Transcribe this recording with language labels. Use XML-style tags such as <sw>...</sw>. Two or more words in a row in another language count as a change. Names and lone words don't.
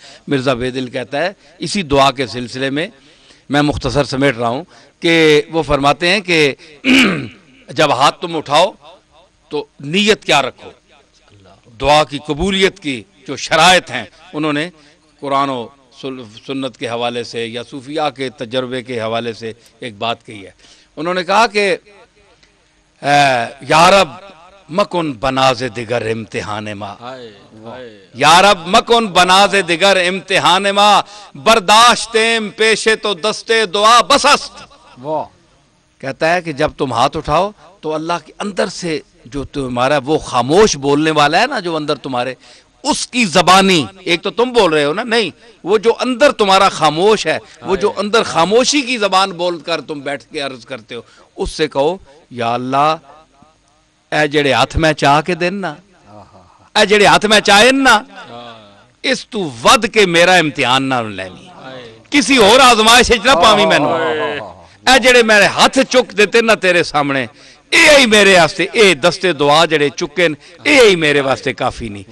<ur>مرزا بیدل کہتا ہے اسی دعا کے سلسلے میں، میں مختصر سمیٹ رہا ہوں، کہ وہ فرماتے ہیں کہ جب ہاتھ تم اٹھاؤ تو نیت کیا رکھو؟ دعا کی قبولیت کی جو شرائط ہیں انہوں نے قرآن و سنت کے حوالے سے یا صوفیاء کے تجربے کے حوالے سے ایک بات کہی ہے. انہوں نے کہا کہ</ur> <fa>یا رب مکن بناز دگر امتحان ما، یا رب مکن بناز دگر امتحان ما، برداشتیم پیشے تو دستے دعا بسست.</fa> <ur>کہتا ہے کہ جب تم ہاتھ اٹھاؤ تو اللہ کے اندر سے جو تمہارا وہ خاموش بولنے والا ہے نا، جو اندر تمہارے، اس کی زبانی، ایک تو تم بول رہے ہو نا، نہیں، وہ جو اندر تمہارا خاموش ہے، وہ جو اندر خاموشی کی زبان بول کر تم بیٹھ کے عرض کرتے ہو، اس سے کہو یا اللہ</ur> <pa>اے جڑے ہاتھ میں چاہ کے دین نا، اے جڑے ہاتھ میں چاہن نا، اس تو ود کے میرا امتحان نہ لینی، کسی اور آزمائش نہ پاویں مینوں، اے جڑے میرے ہاتھ چک دیتے نا تیرے سامنے، اے ہی میرے واسطے، اے دستے دعا جڑے چکن، اے ہی میرے واسطے کافی نہیں.</pa>